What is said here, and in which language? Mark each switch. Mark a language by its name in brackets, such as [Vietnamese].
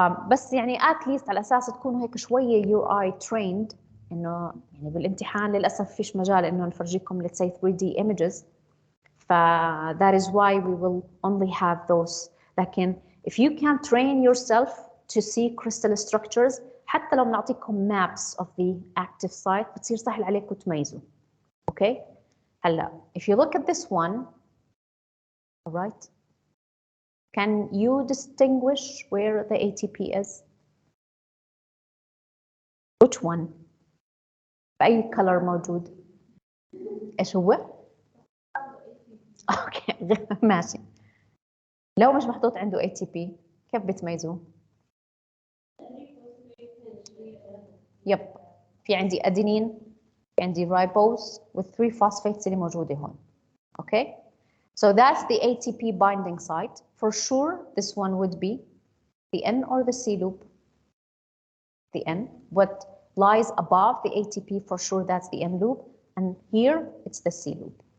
[Arabic] بس يعني [English] at least [Arabic] على أساس تكونوا هيك شوية [English] your eye trained [Arabic] إنه يعني بالامتحان للأسف فيش مجال إنه نفرجيكم [English] let's say 3D images. that is why we will only have those. [Arabic] لكن [English] if you can train yourself to see crystal structures [Arabic] حتى لو بنعطيكم [English] maps of the active site [Arabic] بتصير سهل عليكم تميزوا. اوكي هلا [English] if you look at this one, all right, can you distinguish where the ATP is? Which one? [Arabic] بأي color موجود؟ ايش هو؟ اوكي ماشي. لو مش محطوط عنده ATP كيف بتميزوه؟ يب في عندي ادينين، في عندي رايبوز والثري فوسفيتس اللي موجوده هون. [English] Okay so that's the ATP binding site. For sure this one would be the N or the C loop. The N, what lies above the ATP, for sure that's the N loop, and here it's the C loop.